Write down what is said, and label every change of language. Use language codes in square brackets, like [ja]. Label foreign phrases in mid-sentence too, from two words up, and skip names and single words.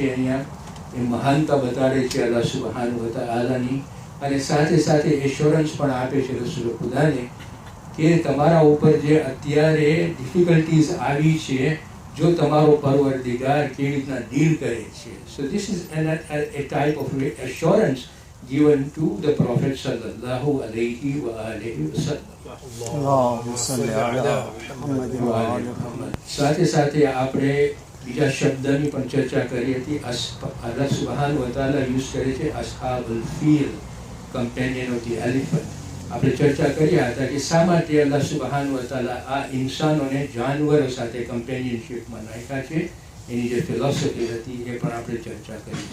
[gu] અહીંયા એ મહાનતા બતાડે છે [ar] الله سبحانه وتعالى, [gu] અને સાથે સાથે એશ્યોરન્સ પણ આપે છે રસૂલ ખુદાને કે તમારા ઉપર જે અત્યારે ડિફિકલ્ટીઝ આવી છે, જો તમારો પરવરદિગાર કેવી રીતના ડીલ કરે છે. [en] so this is a type of assurance given to the Prophet [ar] صلى الله عليه وآله وسلم. [gu] સાથે સાથે આપણે બીજા શબ્દની પણ ચર્ચા કરી હતી. [ar] الله سبحانه وتعالى [gu] યુઝ કરે છે [ar] أصحاب الفيل, [en] companion of the elephant. [gu] આપણે ચર્ચા કર્યા હતા કે શા માટે [ar] الله سبحانه وتعالى [gu] આ ઇન્સાનોને જાનવરો સાથે કમ્પેનિયનશીપમાં નાખ્યા છે, એની જે ફિલોસોફી હતી એ પણ આપણે ચર્ચા કરી.